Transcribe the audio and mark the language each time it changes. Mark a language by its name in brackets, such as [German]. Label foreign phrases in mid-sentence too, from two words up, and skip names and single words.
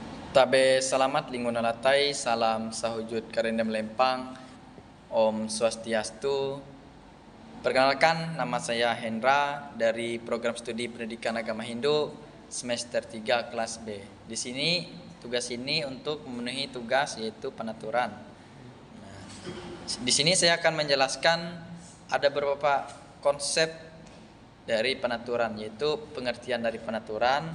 [Indonesian] Tabe selamat lingkungan latai, salam sahujud karenda melempang, Om Swastiastu. Perkenalkan, nama saya Hendra dari Program Studi Pendidikan Agama Hindu semester 3 kelas B. Di sini tugas ini untuk memenuhi tugas yaitu penaturan. Nah, di sini saya akan menjelaskan ada beberapa konsep dari penaturan, yaitu pengertian dari penaturan.